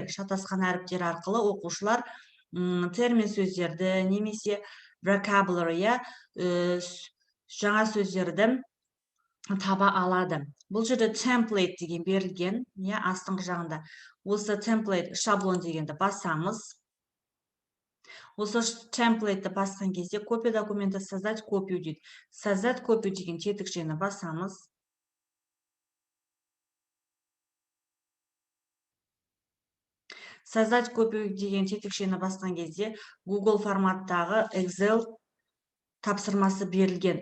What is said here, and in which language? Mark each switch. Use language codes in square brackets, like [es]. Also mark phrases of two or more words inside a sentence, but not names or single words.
[kk] Шатасқан әріптер арқылы оқушылар термин сөздерді немесе vocabulary, жаңа сөздерді таба алады. Бұл жерде template деген берілген, астыңғы жағында. Осы template, шаблон дегенді басамыз. Осы template'ті басқан кезде [ru] копия документа создать копию [kk] дейді. [ru] Создать копию [kk] деген тетікшені басамыз. [ru] Создать копию [kk] деген тетікшені басқан кезде Google форматтағы Excel тапсырмасы берілген.